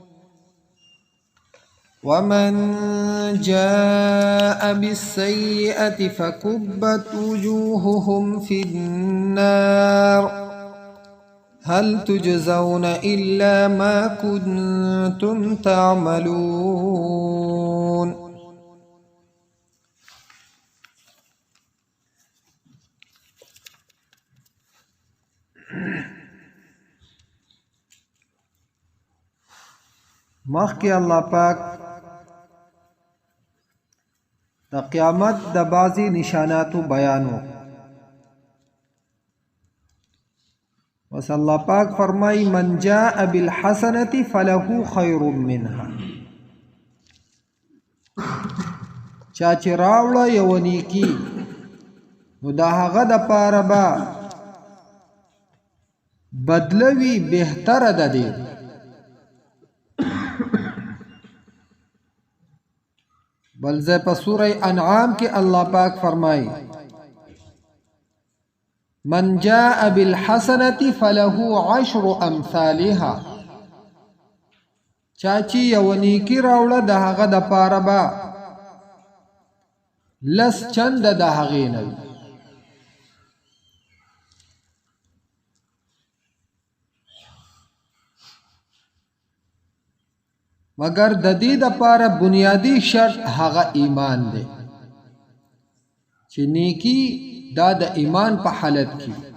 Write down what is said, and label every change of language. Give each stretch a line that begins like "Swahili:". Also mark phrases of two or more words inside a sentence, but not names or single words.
Arabic: ومن جاء بالسيئة فكبت وجوههم في النار هل تجزون إلا ما كنتم تعملون.
Pashto: مخکې الله پاک د قیامت د بعضی نشاناتو بیانو. وس الله پاک فرمای
Arabic: من جاء بالحسنة فله خیر منها.
Pashto: چا چې راوړه یو نیکی نو دا هغه د پاره به بدلوي بهتره ده دی. بل ځای په سوره انعام کې الله پاک فرمایي
Arabic: من جاء بالحسنة فله عشر امثالها.
Pashto: چا چې یو نیکی راوړه د هغه د پاره به لس چند د هغې نه وي. مگر د دې د پاره بنیادی شرط هغه ایمان دی چې نیکی دا د ایمان په حالت کې